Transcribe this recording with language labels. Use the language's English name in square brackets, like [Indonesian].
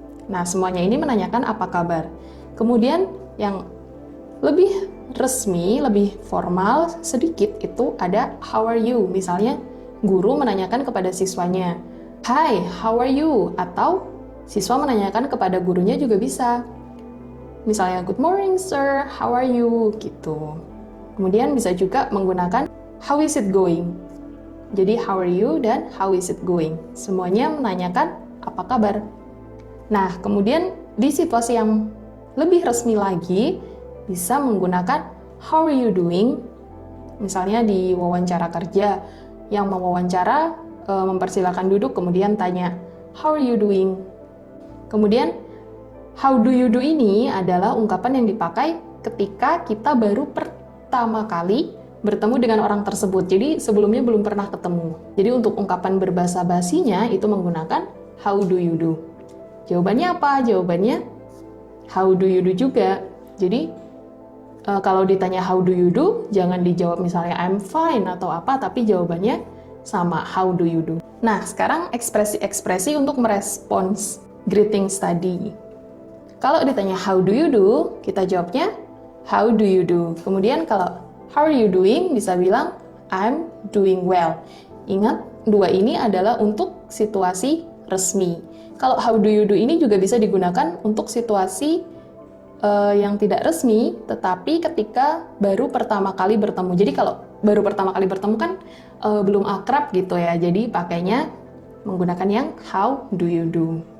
[Indonesian] Nah, semuanya ini menanyakan apa kabar. Kemudian yang lebih resmi, lebih formal sedikit itu ada [English] how are you. [Indonesian] Misalnya guru menanyakan kepada siswanya, [English] hi, how are you? [Indonesian] Atau siswa menanyakan kepada gurunya juga bisa. Misalnya, [English] good morning sir, how are you? [Indonesian] Gitu. Kemudian bisa juga menggunakan [English] how is it going? [Indonesian] Jadi [English] how are you [Indonesian] dan [English] how is it going? [Indonesian] Semuanya menanyakan apa kabar. Nah, kemudian di situasi yang lebih resmi lagi, bisa menggunakan [English] how are you doing? [Indonesian] Misalnya di wawancara kerja, yang mewawancara mempersilakan duduk, kemudian tanya [English] how are you doing? [Indonesian] Kemudian [English] how do you do [Indonesian] ini adalah ungkapan yang dipakai ketika kita baru pertama kali bertemu dengan orang tersebut. Jadi sebelumnya belum pernah ketemu. Jadi untuk ungkapan berbahasa basinya itu menggunakan [English] how do you do. [Indonesian] Jawabannya apa? Jawabannya [English] how do you do [Indonesian] juga. Jadi kalau ditanya [English] how do you do, [Indonesian] jangan dijawab misalnya [English] I'm fine [Indonesian] atau apa, tapi jawabannya sama, how do you do. Nah, sekarang ekspresi-ekspresi untuk merespons greetings tadi. Kalau ditanya [English] how do you do, [Indonesian] kita jawabnya how do you do. Kemudian kalau [English] how are you doing, [Indonesian] bisa bilang [English] I'm doing well. [Indonesian] Ingat, dua ini adalah untuk situasi resmi. Kalau [English] how do you do [Indonesian] ini juga bisa digunakan untuk situasi yang tidak resmi, tetapi ketika baru pertama kali bertemu. Jadi kalau baru pertama kali bertemu kan belum akrab gitu ya, jadi pakainya menggunakan yang [English] how do you do.